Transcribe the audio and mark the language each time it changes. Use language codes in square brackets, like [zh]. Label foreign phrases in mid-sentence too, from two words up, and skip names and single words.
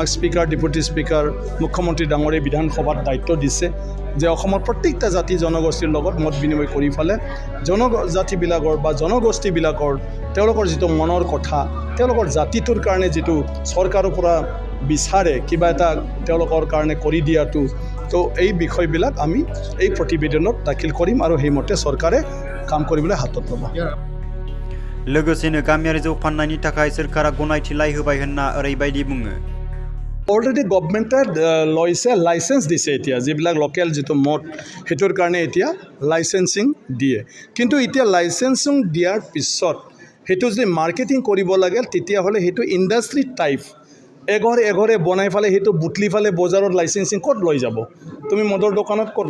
[as] স্পিকাৰ ডেপুটি স্পিকাৰ মুখ্যমন্ত্ৰী ডাঙৰীয়াই বিধানসভাত দায়িত্ব দিছে যে অসমৰ প্ৰত্যেকটা জাতি জনগোষ্ঠীৰ লগত মত বিনিময় কৰি ফেলে জনজাতিবিলাকৰ বা জনগোষ্ঠীবিলাকৰ তেওঁলোকৰ যিটো মনৰ কথা তেওঁলোকৰ জাতিটোৰ কাৰণে যিটো চৰকাৰৰ পৰা বিচাৰে কিবা এটা তেওঁলোকৰ কাৰণে কৰি দিয়াটো তো এই বিষয়বিলাক আমি এই প্ৰতিবেদনত দাখিল কৰিম আৰু সেইমতে চৰকাৰে কাম কৰিবলৈ হাতত ল'ব। [brx] लोगोसेनो गामियारि जौ फाननायनि थाखाय सोरखारा गनायथिलाय होबाय होनना ओरैबायदि बुङो। [as] অলৰেডি গভৰ্ণমেণ্টে লৈছে লাইচেঞ্চ দিছে এতিয়া যিবিলাক লোকেল যিটো মদ সেইটোৰ কাৰণে এতিয়া লাইচেঞ্চিং দিয়ে কিন্তু এতিয়া লাইচেঞ্চিং দিয়াৰ পিছত সেইটো যদি মাৰ্কেটিং কৰিব লাগে তেতিয়াহ'লে সেইটো [en] industry type [as] এঘৰে বনাই ফেলে সেইটো বুটলি ফেলে বজাৰত লাইচেঞ্চিং ক'ত লৈ যাব তুমি মদৰ দোকানত ক'ত